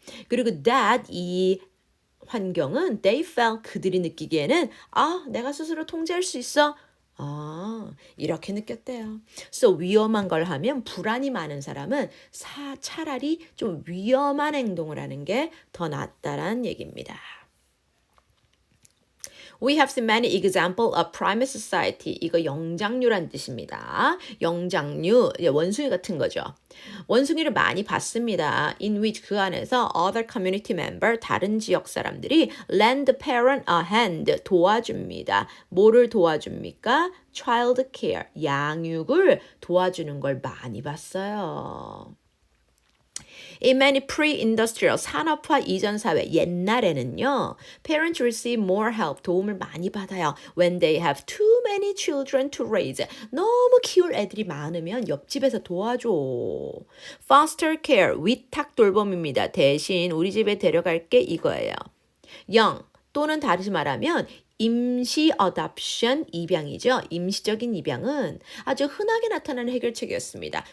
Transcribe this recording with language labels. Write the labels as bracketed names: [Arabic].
[Korean] 그리고 [English] that [Korean] 이 환경은 [English] they felt [Korean] 그들이 느끼기에는 내가 스스로 통제할 수 있어. 이렇게 느꼈대요. So 위험한 걸 하면 불안이 많은 사람은 차라리 좀 위험한 행동을 하는 게 더 낫다라는 얘기입니다. [English] We have seen many examples of primate society. [Korean] 이거 영장류란 뜻입니다. 영장류, 원숭이 같은 거죠. 원숭이를 많이 봤습니다. [English] In which [Korean] 그 안에서 [English] other community member, [Korean] 다른 지역 사람들이 [English] lend parent a hand, [Korean] 도와줍니다. 뭐를 도와줍니까? Child care, 양육을 도와주는 걸 많이 봤어요. [English] In many pre-industrial [Korean] 산업화 이전 사회 옛날에는요. [English] Parents receive more help [Korean] 도움을 많이 받아요. [English] When they have too many children to raise. [Korean] 너무 키울 애들이 많으면 옆집에서 도와줘. Foster care 위탁 돌봄입니다. 대신 우리 집에 데려갈게 이거예요. 영 또는 다시 말하면 임시 adoption 입양이죠. 임시적인 입양은 아주 흔하게 나타나는 해결책이었습니다.